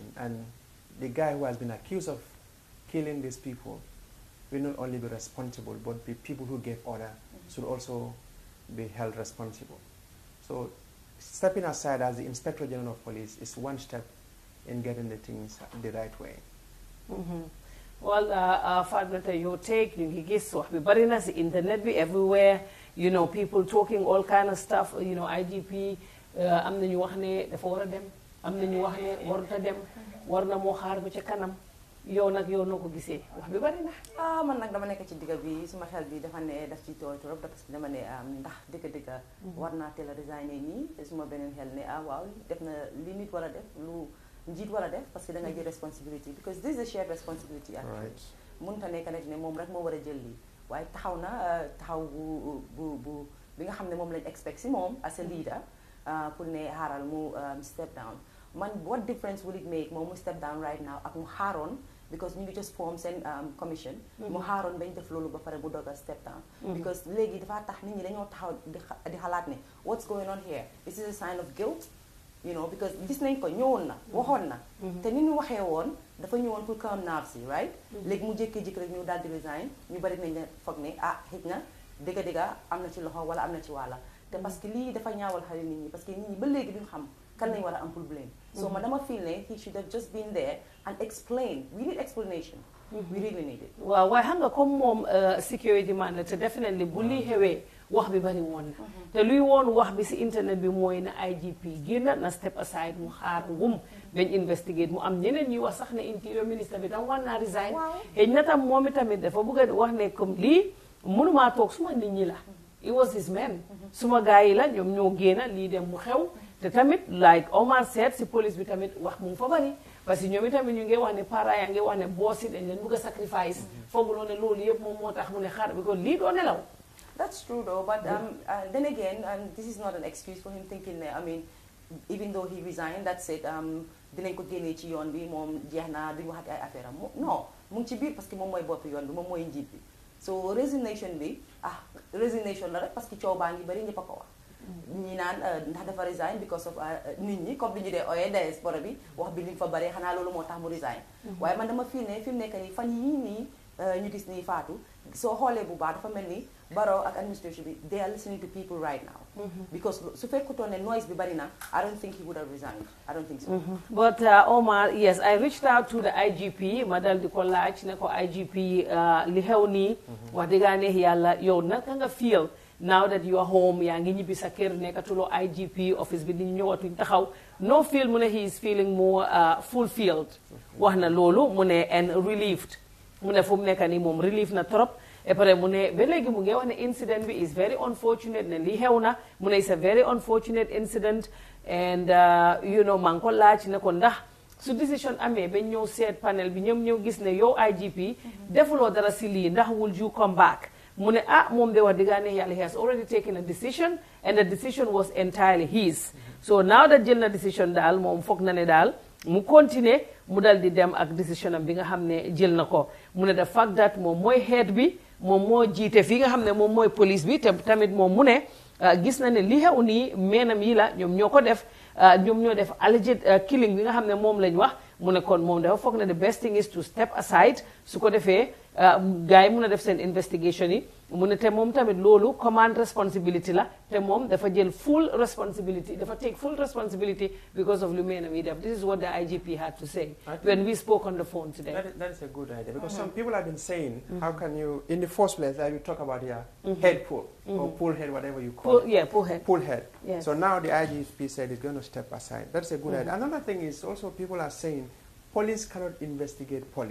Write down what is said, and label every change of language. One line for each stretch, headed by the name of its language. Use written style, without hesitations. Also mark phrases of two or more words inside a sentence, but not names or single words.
English: And the guy who has been accused of killing these people will not only be responsible, but the people who gave order should also be held responsible. So stepping aside as the Inspector General of Police is one step in getting the things the right way. Well, Fatmata, your take, you
Wolof: gis wax bi bari na ci internet bi
English: everywhere, people talking all kind of stuff,
Wolof: IGP am nañu wax ne dafa wara dem, am nañu wax ne waruta dem, war na mo xaar ba ci kanam. Yow nak yow noko gisee wax bi bari na. Man nak dama nek ci diga bi suma xel bi dafa ne daf ci toy torop
French: parce que
Wolof: dama ne ndax diga war na teel a resigner nii suma benen xel ne waaw def na li nit wala def lu njiit wala def
French: parce que
Wolof: da nga jël responsibility
English: because this is a shared responsibility actually.
Wolof: Mënta nekk nag ne moom rek moo war a jël lii waaye taxaw na taxaw bu bi nga xam ne moom lañ expect si moom
English: as a leader
Wolof: pour ne xaaral mu
English: step down.
Wolof: Man
English: what difference will it make
Wolof: moom mu
English: step down right now
Wolof: ak mu xaaroon because ñu ngi
English: just form
Wolof: seen commission mu xaaroon bañ def loolu ba pare mu doog a
English: step down
Wolof: because léegi dafa tax nit ñi dañoo taxaw di xalaat ne
English: what's going on here, this is a sign of guilt, because
Wolof: gis nañ ko ñëwoon na waxoon na te ni ñu waxee woon dafa ñëwoon pour
English: calm nerves
Wolof: yi right léegi mu jékki-jékki rek ñu daal di resign ñu bari nañ ne foog ne xëj na dëgga am na ci loxo wala am na ci wàlla te
French: parce que
Wolof: lii dafa ñaawal xale nit ñi
French: parce que
Wolof: nit ñi ba léegi duñ xam kan lañ war a am problème so man dama feel ne
English: he should have just been there and explain.
Wolof: We need explanation. We really need it. Waaw waaye xam nga comme moom security man la te definitely bu lii xewee wax bi bari woon na te luy woon wax bi si internet bi mooy na IGP génn na step aside mu xaar ngum dañ investigate mu am ñeneen ñuy wax sax ne interior ministre bi tam war naa resign xëy na tam moom itamit dafa bëgg a wax ne comme lii mënumaa toog suma nit ñi la
English: it was his men
Wolof: suma gars yi la ñoom ñoo génn lii dem mu xew te tamit
English: like Omar said
Wolof: si police bi tamit wax mu fa bari
French: parce que
Wolof: ñoom itamit ñu ngi wax ne parents yaa ngi wax ne boss yi dañ leen bëgg a sacrifice fooguloo ne loolu yëpp moom moo tax mu ne xaar bi ko lii doo nelaw.
English: That's true though, but then again, this is not an excuse for him thinking that, even though he resigned, that's it,
Wolof: dinañ ko génnee ci yoon bi moom jeex na duñu waxati ay affaire am non mu ngi ci biir
French: parce que
Wolof: moom mooy bopp yoon bi moom mooy njiit bi so resignation bi resignation la rek parce que coow baa ngi bari ñëpp a ko wax ñi naan ndax dafa resign
English: because of
Wolof: nit ñi comme li ñu dee ooyee diaspora bi wax bi li fa bari xanaa loolu moo tax mu resign waaye man dama fii ne fi mu nekk nii fan yii nii ñu gis nii Fatou soo xoolee bu baax dafa mel ni Barrow ak administration bi
English: they are listening to people right now because
Wolof: su fekkutoon ne noise bi bari na
English: I don't think he would have resigned. I don't think so. But Omar, yes, I reached out to the IGP
Wolof: ma dal di ko laaj ne ko IGP li xew nii wax dëgg yàlla yow naka nga feel
English: now that you are home
Wolof: yaa ngi ñibbi sa kër nekkatuloo IGP office bi ni ñëwatuñ taxaw no feel mu ne
English: he is feeling more fulfilled
Wolof: wax na loolu mu ne
English: and relieved
Wolof: mu ne fu mu nekk nii moom relief na trop e pare mu ne ba léegi mu ngi wax ne incident bi
English: is very unfortunate
Wolof: ne li xew na mu ne
English: is a very unfortunate incident and you know
Wolof: maa ngi ko laaj ne ko ndax su décision amee ba ñëw seet panel bi ñoom ñëw gis ne yow IGP defuloo dara si lii ndax
English: will you come back
Wolof: mu ne moom de wax dëgg ne yàlla
English: he has already taken a decision and the decision was entirely his so now that
Wolof: jël na decision daal moom foog na ne daal mu continuer mu dal di dem ak décision am bi nga xam ne jël na ko mu ne
English: the fact that
Wolof: moom mooy head bi moom moo jiite fii nga xam ne moom mooy police bi te tamit moom mu ne gis na ne li xew nii meenam yi la ñoom ñoo ko def ñoom ñoo def
English: alleged killing
Wolof: bi nga xam ne moom lañ wax mu ne kon moom dafa foog ne
English: the best thing is to step aside
Wolof: su ko defee gars yi mun a def seen investigation yi mu ne te moom tamit loolu
English: command responsibility
Wolof: la te moom dafa jël
English: full responsibility
Wolof: dafa
English: take full responsibility because of
Wolof: lu meenam yi def.
English: This is what the IGP had to say when we spoke on the phone today. That is a good idea because some people have been saying, how can you, in the first place, like you talk about here, head pull or pull head, whatever you call it. Yeah, pull head. Pull head. Yes. So now the IGP said it's going to step aside. That's a good idea. Another thing is also people are saying police cannot investigate police.